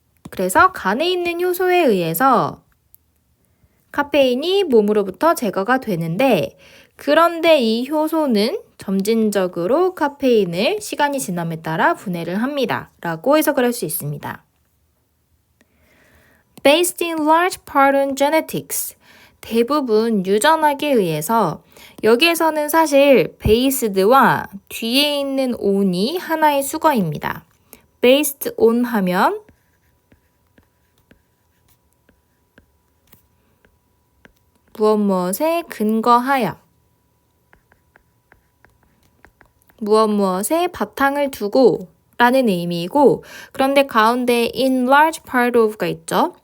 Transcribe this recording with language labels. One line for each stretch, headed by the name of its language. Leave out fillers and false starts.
Korean: 그래서 간에 있는 효소에 의해서 카페인이 몸으로부터 제거가 되는데 그런데 이 효소는 점진적으로 카페인을 시간이 지남에 따라 분해를 합니다. 라고 해석을 할 수 있습니다.
English: Based in large part on genetics.
Korean: 대부분 유전학에 의해서 여기에서는 사실 based와 뒤에 있는 on이 하나의 수거입니다. based on 하면 무엇무엇에 근거하여 무엇무엇에 바탕을 두고 라는 의미이고 그런데 가운데
English: in large part of
Korean: 가 있죠.